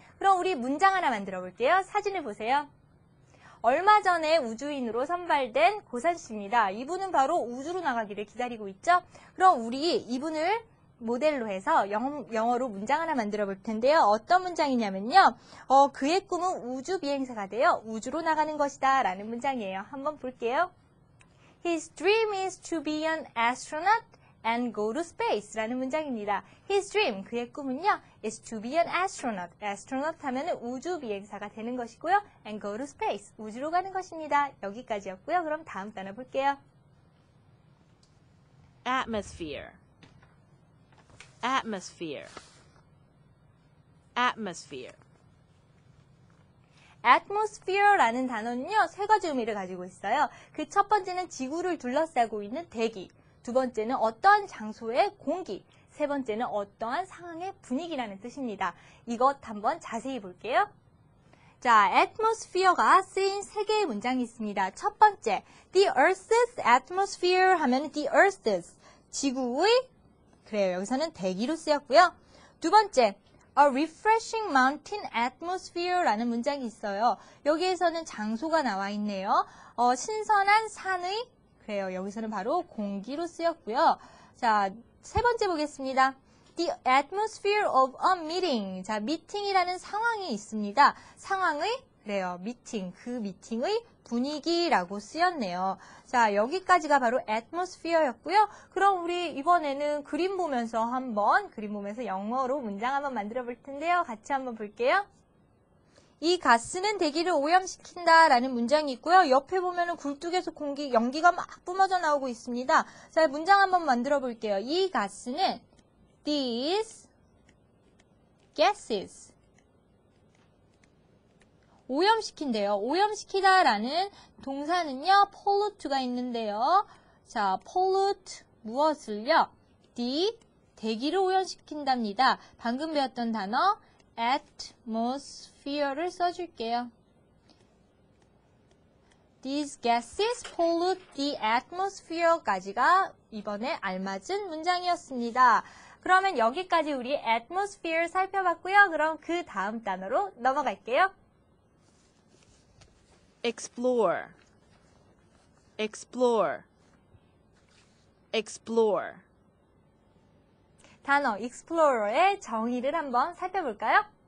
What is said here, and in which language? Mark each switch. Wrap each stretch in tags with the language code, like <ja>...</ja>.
<ko>그럼 우리 문장 하나 만들어 볼게요. 사진을 보세요. 얼마 전에 우주인으로 선발된 고산 씨입니다. 이분은 바로 우주로 나가기를 기다리고 있죠? 그럼 우리 이분을 모델로 해서 영어로 문장 하나 만들어 볼 텐데요. 어떤 문장이냐면요. 그의 꿈은 우주 비행사가 되어 우주로 나가는 것이다 라는 문장이에요. 한번 볼게요.</ko> <en>His dream is to be an astronaut and go to space</en> <ko>라는 문장입니다.</ko> <en>His dream,</en> <ko>그의 꿈은요,</ko> <en>is to be an astronaut.</en> <ko>astronaut 하면 우주 비행사가 되는 것이고요.</ko> <en>and go to space,</en> <ko>우주로 가는 것입니다. 여기까지였고요. 그럼 다음 단어 볼게요.</ko> <en>Atmosphere. Atmosphere. Atmosphere.</en> <ko>atmosphere라는 단어는요, 세 가지 의미를 가지고 있어요. 그 첫 번째는 지구를 둘러싸고 있는 대기, 두 번째는 어떠한 장소의 공기, 세 번째는 어떠한 상황의 분위기라는 뜻입니다. 이것 한번 자세히 볼게요. 자, atmosphere가 쓰인 세 개의 문장이 있습니다. 첫 번째,</ko> <en>the earth's atmosphere</en> <ko>하면</ko> <en>the earth's,</en> <ko>지구의, 그래요. 여기서는 대기로 쓰였고요. 두 번째,</ko> <en>A refreshing mountain atmosphere</en> <ko>라는 문장이 있어요. 여기에서는 장소가 나와 있네요. 신선한 산의, 그래요. 여기서는 바로 공기로 쓰였고요. 자, 세 번째 보겠습니다.</ko> <en>The atmosphere of a meeting.</en> <ko>자, 미팅이라는 상황이 있습니다. 상황의, 그래요. 미팅, 그 미팅의 분위기라고 쓰였네요. 자, 여기까지가 바로 atmosphere였고요. 그럼 우리 이번에는 그림 보면서 영어로 문장 한번 만들어 볼 텐데요. 같이 한번 볼게요. 이 가스는 대기를 오염시킨다 라는 문장이 있고요. 옆에 보면은 굴뚝에서 연기가 막 뿜어져 나오고 있습니다. 자, 문장 한번 만들어 볼게요. 이 가스는</ko> <en>these gases</en> <ko>오염시킨대요. 오염시키다 라는 동사는요, pollute가 있는데요. 자, pollute 무엇을요? 대기를 오염시킨답니다. 방금 배웠던 단어 atmosphere를 써줄게요.</ko> <en>These gases pollute the atmosphere까지가</en> <ko>이번에 알맞은 문장이었습니다. 그러면 여기까지 우리 atmosphere 살펴봤고요. 그럼 그 다음 단어로 넘어갈게요.</ko> <en>Explore. Explore. Explore.</en> <ko>단어 explorer의 정의를 한번 살펴볼까요?</ko>